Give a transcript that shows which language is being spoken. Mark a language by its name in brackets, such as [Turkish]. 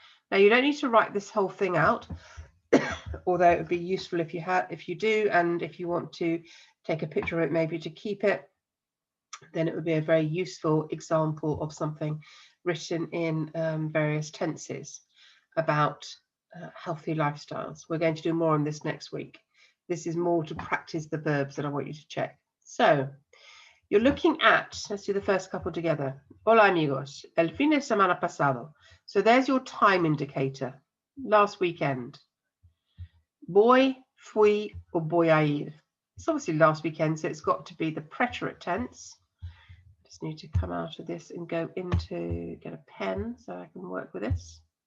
[English] Now you don't need to write this whole thing out, although it would be useful if you do, and if you want to take a picture of it maybe to keep it, then it would be a very useful example of something written in various tenses about healthy lifestyles. We're going to do more on this next week. This is more to practice the verbs that I want you to check. So you're looking at, let's do the first couple together. [Spanish] Hola amigos, el fin de semana pasado. [English] So there's your time indicator, last weekend. Voy, fui, or voy a ir. It's obviously last weekend, so it's got to be the preterite tense. Just need to come out of this and go into, get a pen so I can work with this.